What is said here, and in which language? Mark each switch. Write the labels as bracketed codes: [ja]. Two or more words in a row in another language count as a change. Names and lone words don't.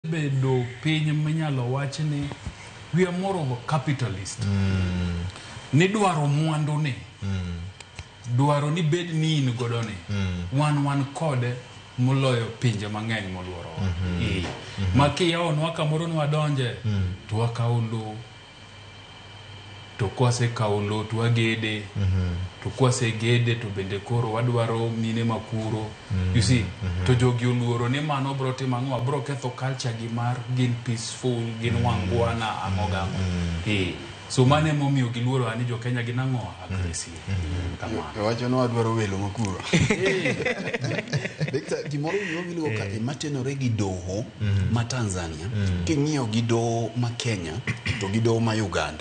[luo] bedo piny minyalo wach ni [en] we are more of a capitalist. [luo] Ni dwaro mwandu ni. Dwaro ni bed ni in godo ni. Wan kode moloyo pinje mang'eny moluoro. Maki yaonwa kamoro nwa donje to wakawo lo. To kwase kawo lo to wagede. To kwase gede to bende koro wadwaro mine makuro. [en] You see, [luo] to jogi oluoro ni mano bro timo ang'o, bro ketho culture gi mar gin peaceful, gin wangwana amogango. So mane momiyo giluoro ani jo Kenya gin ang'o aggressive. Kamano. Wacho no wadwaro welo makuro. Victor, gimoro miluongo ka matenore gi doho ma Tanzania, king'iyo gi doho ma Kenya to gi doho ma Uganda.